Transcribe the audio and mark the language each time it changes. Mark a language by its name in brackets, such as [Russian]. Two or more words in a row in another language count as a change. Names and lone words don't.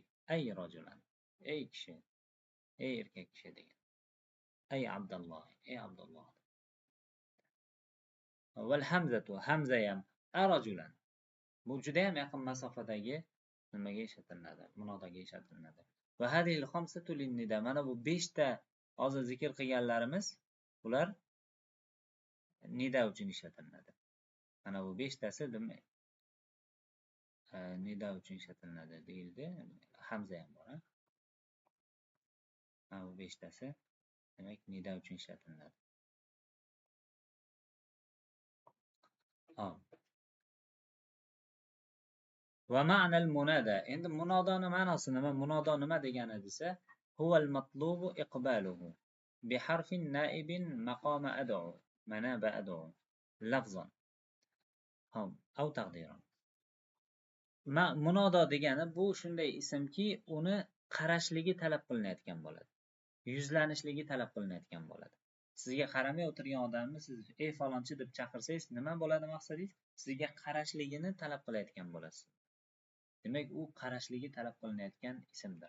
[Arabic] أي رجلا, [Uzbek] ey kishi, ey erkak kishi degan. Ay Abdulloh, ey Abdulloh. [Arabic] والهمزة, [Uzbek] hamza ham arajulan. Bu juda ham yaqin masofadagi nimaga ishlatiladi? Munodaga ishlatiladi. [Arabic] وهذه الخمسة للنداء. [Uzbek] Mana bu 5 ta hozir zikr qilganlarimiz, ular nida uchun ishlatiladi. Mana bu 5 tasi nida uchun ishlatiladi deyildi. Hamza ham bor. Mana bu 5 tasi demak nida uchun ishlatiladi. [Arabic] ومعنى المنادى. [Uzbek] Endi munodoni ma'nosi nima? Munodo nima degani desa, [Arabic] هو المطلوب إقباله بحرف نائب مقام أدعو مناب أدعو لفظا. أو تقديرا. [Uzbek] Munodo degani bu shunday ismki, uni qarashligi talab qilinayotgan bo'ladi. Yuzlanishligi talab qilinayotgan bo'ladi. Sizga qaramay o'tirgan odamni siz ey falonchi deb chaqirsangiz, nima bo'ladi maqsadingiz? Sizga qarashligini talab qilayotgan bo'lasiz. Demak, u qarashligi talab qilinayotgan ismdir.